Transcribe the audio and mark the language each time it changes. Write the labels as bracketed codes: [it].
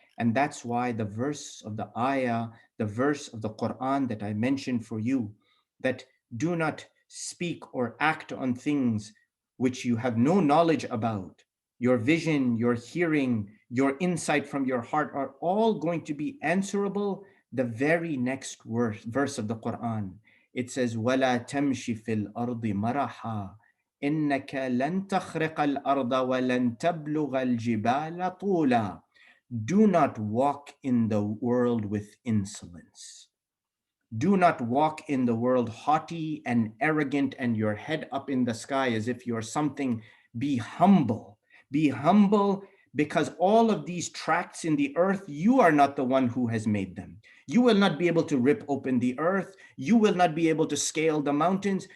[en] And that's why the verse of the ayah, the verse of the Quran that I mentioned for you, that do not speak or act on things which you have no knowledge about. Your vision, your hearing, your insight from your heart are all going to be answerable the very next verse of the Quran. It says, [ar] وَلَا تَمْشِ فِي الْأَرْضِ مَرَحًا إِنَّكَ لَن تَخْرِقَ الْأَرْضَ وَلَن تَبْلُغَ الْجِبَالَ طُولًا. [en] Do not walk in the world with insolence. Do not walk in the world haughty and arrogant and your head up in the sky as if you're something. Be humble. Be humble, because all of these tracts in the earth, you are not the one who has made them. You will not be able to rip open the earth. You will not be able to scale the mountains.